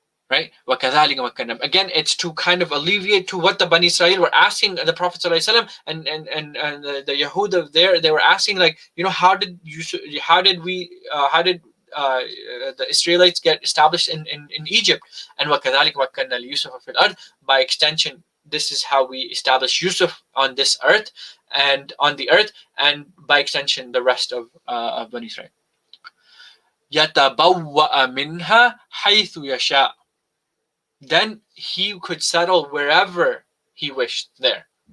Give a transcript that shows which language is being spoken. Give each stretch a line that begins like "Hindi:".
English: Right?
Arabic: وَكَذَلِكَ مَكَّنَّا.
English: Again, it's to kind of alleviate to what the Bani Israel were asking the Prophet ﷺ and the Yahud of there. They were asking, like, how did the Israelites get established in Egypt?
Arabic: And وَكَذَلِكَ مَكَّنَّا لِيُوسُفَ فِي الْأَرْضِ.
English: By extension, this is how we establish Yusuf on this earth and on the earth, and by extension, the rest of Bani Israel.
Arabic: يَتَبَوَّأَ مِنْهَا حَيْثُ يَشَاءُ.
English: Then he could settle wherever he wished there.